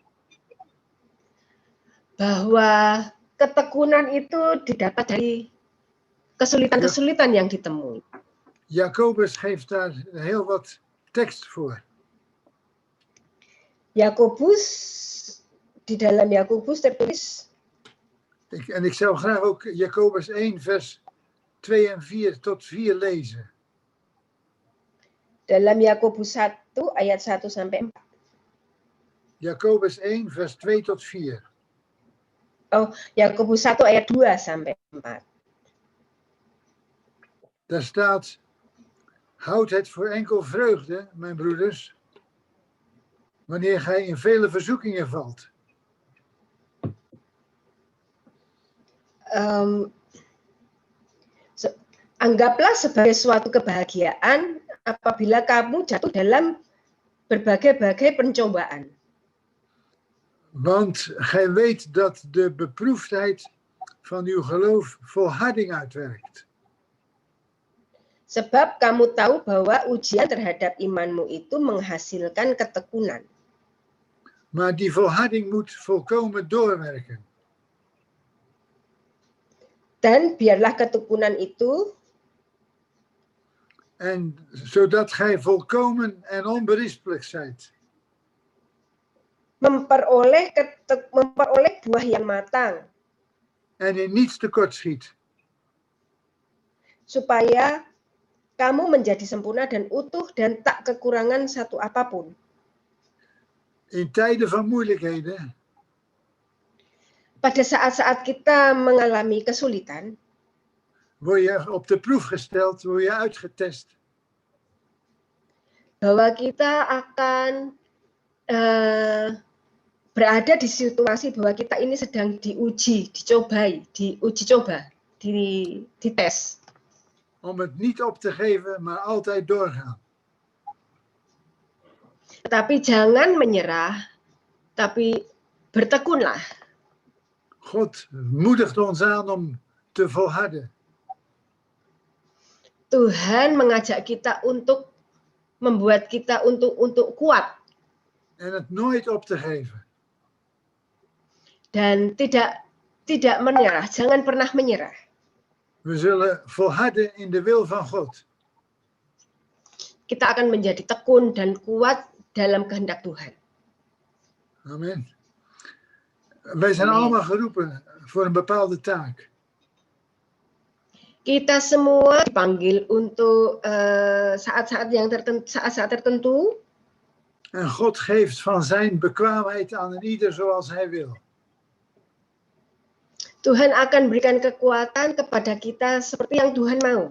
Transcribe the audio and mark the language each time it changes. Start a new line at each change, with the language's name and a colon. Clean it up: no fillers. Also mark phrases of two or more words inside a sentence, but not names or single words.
Indonesian: Bahwa ketekunan itu didapat dari kesulitan-kesulitan yang ditemui.
Dutch: Jacobus geeft daar heel wat tekst voor.
Indonesian: Yakobus, di dalam Yakobus tertulis.
Dutch: En ik zou graag ook Jacobus 1 vers 2 en 4 tot 4 lezen.
Indonesian: Dalam Yakobus 1 ayat 1 sampai 4.
Dutch: Jacobus 1 vers 2 tot 4.
Indonesian: Oh, Yakobus 1 ayat 2 sampai 4.
Dutch: Daar staat, houd het voor enkel vreugde, mijn broeders, wanneer gij in vele verzoekingen valt.
Indonesian: Anggaplah sebagai suatu kebahagiaan apabila kamu jatuh dalam berbagai-bagai pencobaan.
Dutch: Want gij weet dat de beproefdheid van uw geloof volharding uitwerkt.
Indonesian: Sebab kamu tahu bahwa ujian terhadap imanmu itu menghasilkan ketekunan.
Dutch: Maar die volharding moet volkomen doorwerken.
Indonesian: Dan biarlah ketekunan itu,
Dutch: En zodat gij volkomen en onberispelijk zijt.
Indonesian: memperoleh buah yang matang,
Dutch: En in niets tekortschiet.
Indonesian: supaya kamu menjadi sempurna dan utuh dan tak kekurangan satu apapun.
Dutch: In tijden van moeilijkheden
Indonesian: Pada saat-saat kita mengalami kesulitan,
Dutch: word je op de proef gesteld, word je uitgetest.
Indonesian: bahwa kita akan berada di situasi bahwa kita ini sedang diuji, dicoba, dites.
Dutch: Om het niet op te geven, maar altijd doorgaan.
Indonesian: Tetapi jangan menyerah, tapi bertekunlah.
Dutch: God moedigt ons aan om te volharden.
Indonesian: Tuhan mengajak kita untuk membuat kita untuk kuat
Dutch: En het nooit op te geven.
Indonesian: dan tidak menyerah, jangan pernah menyerah.
Dutch: We zullen volharden in de wil van God.
Indonesian: Kita akan menjadi tekun dan kuat dalam kehendak Tuhan.
Dutch: Amen. Wij zijn Amen. allemaal geroepen voor een bepaalde taak.
Indonesian: Kita semua dipanggil untuk saat-saat tertentu.
Dutch: En God geeft van zijn bekwaamheid aan een ieder zoals hij wil.
Indonesian: Tuhan akan berikan kekuatan kepada kita seperti yang Tuhan mau.